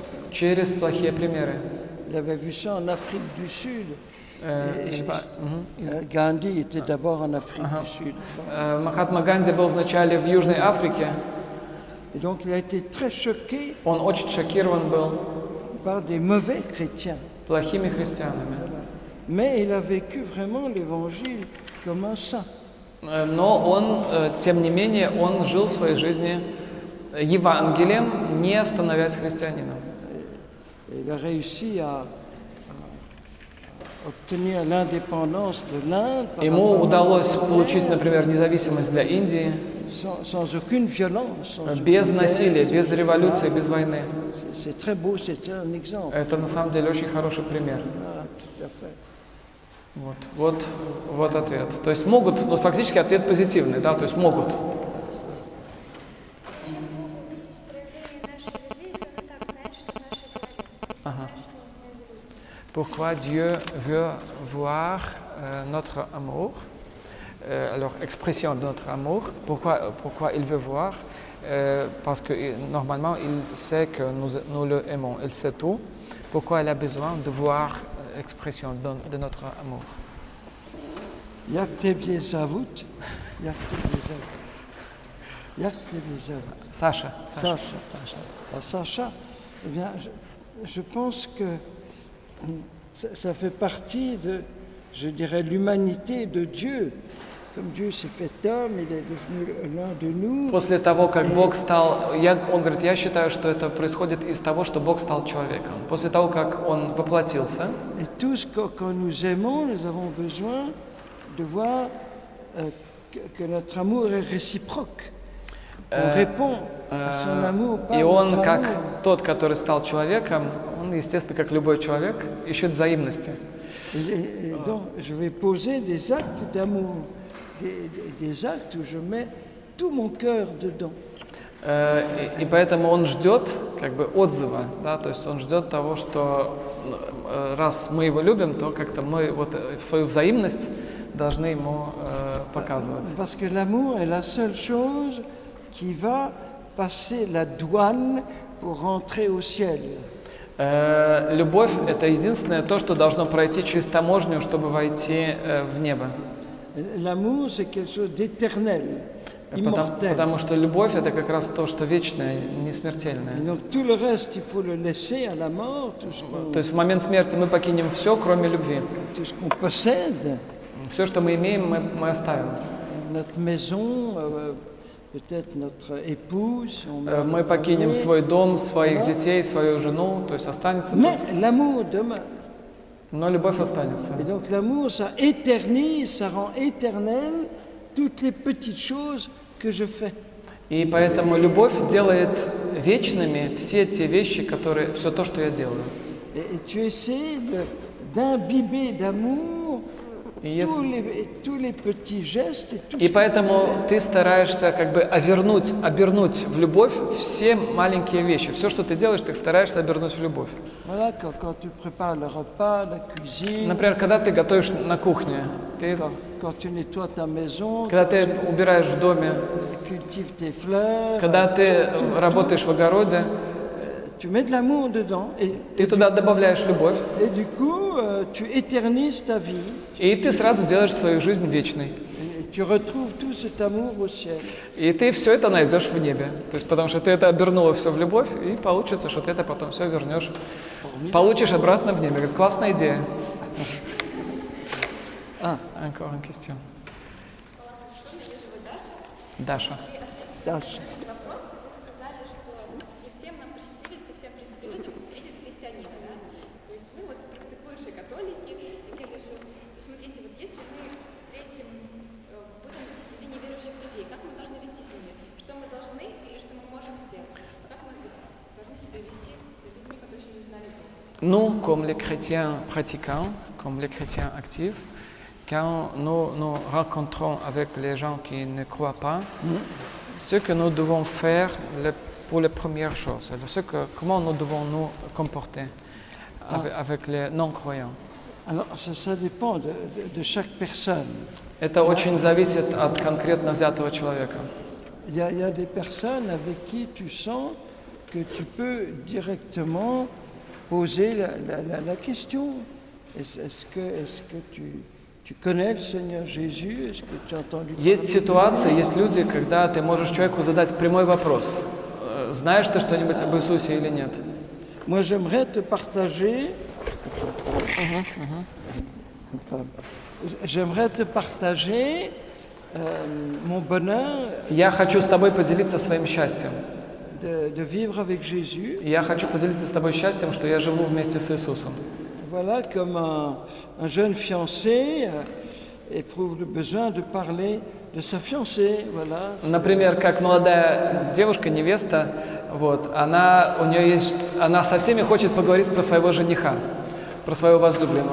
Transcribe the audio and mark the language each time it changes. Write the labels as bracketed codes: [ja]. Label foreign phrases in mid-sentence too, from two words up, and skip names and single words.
[ru] Через плохие примеры. [fr] Il avait vu ça en Afrique du Sud. Gandhi était d'abord en Afrique du Sud. [ru] Махатма Ганди был вначале в Южной Африке. [fr] Et donc il a été très choqué. [ru] Он очень шокирован был [fr] par des mauvais chrétiens. [ru] Плохими христианами. [fr] Mais il a vécu vraiment l'évangile commence ça. [ru] Но он, тем не менее, он жил своей жизнью Евангелием, не становясь христианином. [fr] Il a réussi à obtenir l'indépendance de l'Inde par [ru] Ему [fr] rapport [ru] удалось получить, например, независимость для Индии [fr] sans aucune violence. Sans [ru] без [fr] aucune [ru] насилия, [fr] guerre. [ru] без революции, без войны. [fr] C'est très beau, c'est un exemple. [ru] Это на самом деле очень хороший пример. [fr] Voilà, tout à fait. [ru] Вот ответ. То есть могут, ну фактически ответ позитивный, да, то есть могут. Чем могут быть проявления нашей любви, скажем так, знать, что в нашей голове. Ага. Знать, что мы любим. [fr] Pourquoi Dieu veut voir notre amour, alors expression de notre amour, pourquoi il veut voir, parce que normalement il sait que nous le aimons, il sait tout. Pourquoi il a besoin de voir expression de notre amour? Jak Tobie zawód, jak Tobie zawód. Jak Tobie zawód. Sacha. Alors, Sacha, eh bien, je pense que ça fait partie de, je dirais, l'humanité de Dieu. Comme Dieu s'est fait homme, il est devenu l'un de nous. [ru] После того, как Бог стал, он говорит, я считаю, что это происходит из того, что Бог стал человеком. После того, как Он воплотился, [fr] Et tous, quand nous aimons, nous avons besoin de voir que notre amour est réciproque. On répond à son amour par [ru] и [fr] notre [ru] Он, как [fr] amour. [ru] тот, который стал человеком, Он, естественно, как любой человек, ищет взаимности. [fr] Et donc, je vais poser des actes d'amour, des actes où je mets tout mon cœur dedans. [ru] И поэтому Он ждет как бы отзыва, да, то есть Он ждет того, что раз мы Его любим, то как-то мы вот свою взаимность должны Ему показывать. [fr] Parce que l'amour est la seule chose qui va passer la douane pour rentrer au ciel. [ru] Любовь – это единственное то, что должно пройти через таможню, чтобы войти в небо. [fr] L'amour, c'est quelque chose d'éternel, immortel. [ru] Потому что любовь – это как раз то, что вечное, [fr] Et [ru] несмертельное. [fr] donc tout le reste, il faut le laisser à la mort, [ru] То есть в момент смерти мы покинем все, кроме любви. [fr] tout ce qu'on possède, [ru] Все, что мы имеем, мы оставим. [fr] notre maison, peut-être notre épouse. On meurt [ru] Мы [fr] de [ru] покинем [fr] famille. [ru] свой дом, своих детей, свою жену, то есть останется. [fr] Mais l'amour demeure. [ru] Но любовь останется. [fr] Et donc l'amour, ça éternise, ça rend éternel toutes les petites choses que je fais. [ru] И поэтому любовь делает вечными все те вещи, которые, все то, что я делаю. [fr] Et tu essaies d'imbiber d'amour [ru] И, если- [fr] tous les petits gestes et tout [ru] и [fr] ce [ru] поэтому ты стараешься как бы обернуть в любовь все маленькие вещи. Все, что ты делаешь, ты стараешься обернуть в любовь. [fr] Voilà, quand tu prépares le repas, la cuisine, [ru] Например, когда ты готовишь на кухне, [fr] quand tu nettoies ta maison, [ru] когда ты убираешь в доме, [fr] cultives tes fleurs, [ru] когда ты работаешь в огороде, [fr] tu mets de l'amour dedans [ru] ты туда добавляешь любовь, [fr] et du coup, tu éternises ta vie [ru] и ты сразу делаешь свою жизнь вечной. [fr] et tu retrouves tout cet amour au ciel. [ru] И ты все это найдешь в небе. То есть потому что ты это обернула все в любовь, и получится, что ты это потом все вернешь, получишь обратно в небе. Говорит, классная идея. [fr] Encore une question. [ru] Даша. Даша. Вопрос, вы сказали, что не всем нам посчастливится, всем, в принципе, людям встретить христианина, да? То есть мы вот практикующие католики, и я вижу, смотрите, вот если мы встретим, будем среди неверующих людей, как мы должны вести с ними? Что мы должны или что мы можем сделать? Как мы должны себя вести с людьми, которые еще не узнали Бога? [fr] Nous, comme les chrétiens pratiquants, comme les chrétiens actifs, quand nous nous rencontrons avec les gens qui ne croient pas, ce que nous devons faire pour les premières choses, comment nous devons nous comporter avec les non-croyants. Alors, ça dépend de chaque personne. [ru] Это очень зависит от конкретно взятого человека. [fr] Il y a des personnes avec qui tu sens que tu peux directement poser la question. Est-ce que tu connais le Seigneur Jésus? Est-ce que tu as entendu parler [ru] Есть [fr] de lui? [ru] ситуации, есть люди, когда ты можешь человеку задать прямой вопрос. Знаешь ты что-нибудь об Иисусе или нет? [fr] Moi, j'aimerais te partager. J'aimerais te partager mon bonheur [ru] Я хочу с тобой поделиться своим счастьем. [fr] de vivre avec Jésus. [ru] Я хочу поделиться с тобой счастьем, что я живу вместе с Иисусом. [fr] Voilà, comme un jeune fiancé éprouve le besoin de parler de sa fiancée. Voilà. [ru] Например, как молодая девушка, невеста, вот, она со всеми хочет поговорить про своего жениха, про своего возлюбленного.